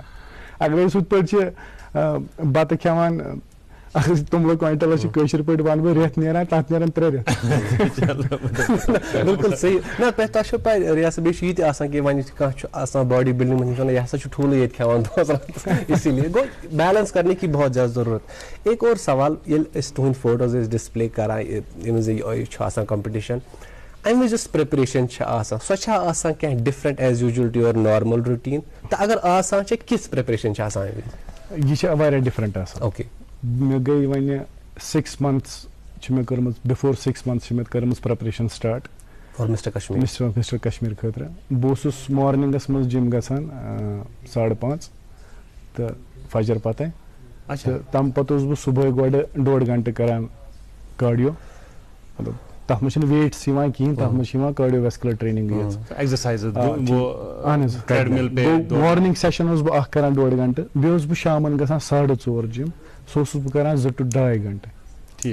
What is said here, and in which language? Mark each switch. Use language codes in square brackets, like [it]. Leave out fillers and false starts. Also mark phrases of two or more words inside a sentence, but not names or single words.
[ks] اگر أسۍ ہُتھ پٲٹھۍ چھِ بتہٕ کھٮ۪وان اگر أسۍ توٚملہٕ کویِنٹلس چھِ کٲشِر پٲٹھۍ ونہٕ بہٕ رٮ۪تھ نیران تتھ نیران 3 رٮ۪تھ. بالکل صحیح نہ تۄہہِ چھو پاے رِیاست بیٚیہِ چھُ یہِ تہِ آسان کہِ وۄنۍ کانٛہہ چھُ آسان [en] body building [ks] منٛز وَنان یہِ ہسا چھُ ٹھوٗلٕے ییٚتہِ کھٮ۪وان [ur] اسی لیے [ks] گوٚو [ur] بیلنس کرنے کی بہت زیادٕ ضروٗرت. ایک اور سوال [ks] ییٚلہِ أسۍ تُہٕنٛدۍ فوٹوز ٲسۍ ڈِسپلے کران ییٚمہِ وِزِ یہِ چھُ آسان کمپِٹِشن امہِ وِزِ یۄس پریپریشن چھِ آسان سۄ چھا آسان کینٛہہ ڈِفرنٹ [en] as usual to your normal routine [ks] تہٕ اگر آسان چھِ کِژھ پریپریشن چھِ آسان امہِ وِزِ. یہِ چھِ واریاہ ڈِفرنٹ آسان. اوکے مےٚ گٔے وۄنۍ 6 months چھِ مےٚ کٔرمٕژ بِفور 6 months چھِ مےٚ کٔرمٕژ پریپریشن سٹارٹ مِسٹر کشمیٖر خٲطرٕ. بہٕ اوسُس مارنِنٛگس منٛز جِم گژھان 5:30 تہٕ فجر پتے تہٕ تمہِ پتہٕ اوسُس بہٕ صُبحٲے گۄڈٕ 1.5 گنٹہٕ کران کارڈیو مطلب تتھ منٛز چھِنہٕ ویٹس یِوان کِہینۍ تتھ منٛز چھِ یِوان [en] cardio vascular training morning session [ks] اوسُس بہٕ اکھ کران 1.5 گنٹہٕ بیٚیہِ اوسُس بہٕ شامن گژھان 4:30 جِم سُہ اوسُس بہٕ کران 2 to 2.5 گنٹہٕ.